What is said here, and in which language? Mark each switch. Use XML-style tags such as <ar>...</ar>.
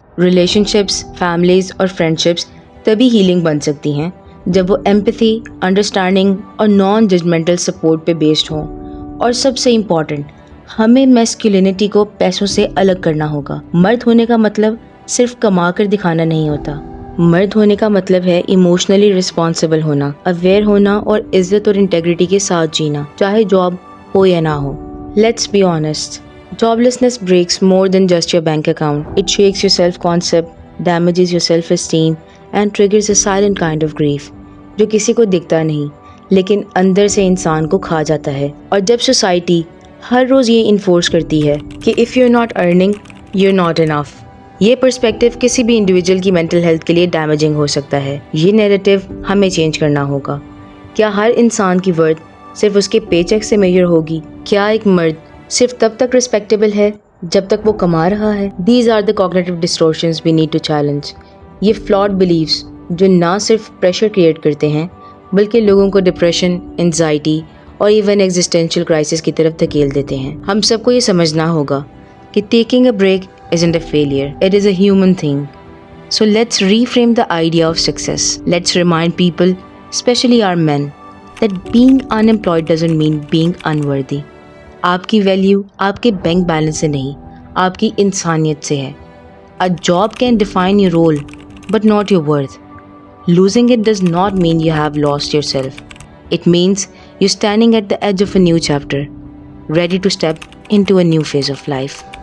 <ur>Relation ships, families اور friendships تبھی healing بن سکتی ہیں جب وہ ایمپتھی، انڈرسٹینڈنگ اور نان ججمنٹل سپورٹ پہ بیسڈ ہوں. اور سب سے امپورٹنٹ، ہمیں میسکولینٹی کو پیسوں سے الگ کرنا ہوگا. مرد ہونے کا مطلب صرف کما کر دکھانا نہیں ہوتا. مرد ہونے کا مطلب ہے ایموشنلی رسپانسبل ہونا, اویئر ہونا اور عزت اور انٹیگریٹی کے ساتھ جینا, چاہے جاب ہو یا نہ ہو.</ur> <en>Let's be honest, joblessness breaks more than just your bank account. It shakes your self-concept, damages your self-esteem and triggers a silent kind of grief</en> <ur>جو کسی کو دکھتا نہیں لیکن اندر سے انسان کو کھا جاتا ہے. اور جب سوسائٹی ہر روز یہ انفورس کرتی ہے کہ</ur> <en>if you're not earning, you're not enough,</en> <ur>یہ پرسپیکٹیو کسی بھی انڈیویجول کی مینٹل ہیلتھ کے لیے ڈیمیجنگ ہو سکتا ہے. یہ نیریٹو ہمیں چینج کرنا ہوگا. کیا ہر انسان کی ورتھ صرف اس کے پے چیک سے میجر ہوگی؟ کیا ایک مرد صرف تب تک رسپیکٹیبل ہے جب تک وہ کما رہا ہے؟</ur> <en>These are the cognitive distortions we need to challenge.</en> <ur>یہ</ur> <en>flawed beliefs</en> <ur>جو نہ صرف پریشر کریٹ کرتے ہیں بلکہ لوگوں کو ڈپریشن، انزائٹی اور ایون ایگزسٹینشیل کرائسس کی طرف دھکیل دیتے ہیں. ہم سب کو یہ سمجھنا ہوگا کہ</ur> <en>taking a break isn't a failure. It is a human thing. So let's reframe the idea of success. Let's remind people, especially our men, that being unemployed doesn't mean being unworthy.</en> <ur>آپ کی value آپ کے bank balance سے نہیں، آپ کی انسانیت سے ہے.</ur> <en>A job can define your role, but not your worth. Losing it does not mean you have lost yourself. It means you're standing at the edge of a new chapter, ready to step into a new phase of life.</en>